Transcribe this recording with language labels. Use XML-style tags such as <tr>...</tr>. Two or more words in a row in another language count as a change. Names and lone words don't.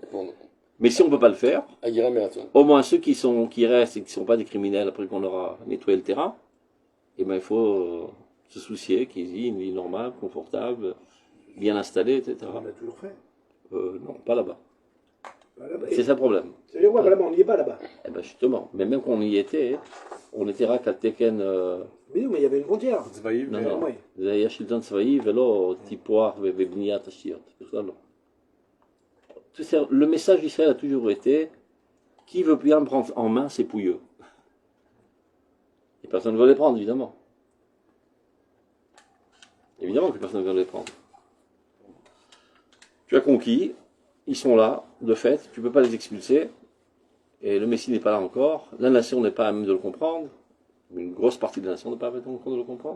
<fr>Mais si on ne peut pas le faire, au moins ceux qui restent et qui ne sont pas des criminels après qu'on aura nettoyé le terrain, eh ben, il faut se soucier qu'ils aient une vie normale, confortable, bien installée, etc. On l'a toujours fait. Non, pas là-bas. C'est ça le problème. Ça veut dire quoi, là-bas, on n'y est pas là-bas. Eh ben justement, mais même quand on y était, on était</fr> <he>רק על תקן.</he> <fr>Mais non, mais il y avait une frontière. Non, non.</fr> <he>זה היה שלטון צבאי ולא טיפוח ובניית תשתיות. בכלל לא.</he> <fr>Le message d'Israël a toujours été qui veut bien prendre en main ses pouilleux. Et personne ne veut les prendre, évidemment. Évidemment que personne ne veut les prendre. Tu as conquis, ils sont là, de fait, tu ne peux pas les expulser, et le Messie n'est pas là encore, la nation n'est pas à même de le comprendre, une grosse partie de la nation n'est pas à même de le comprendre.</fr>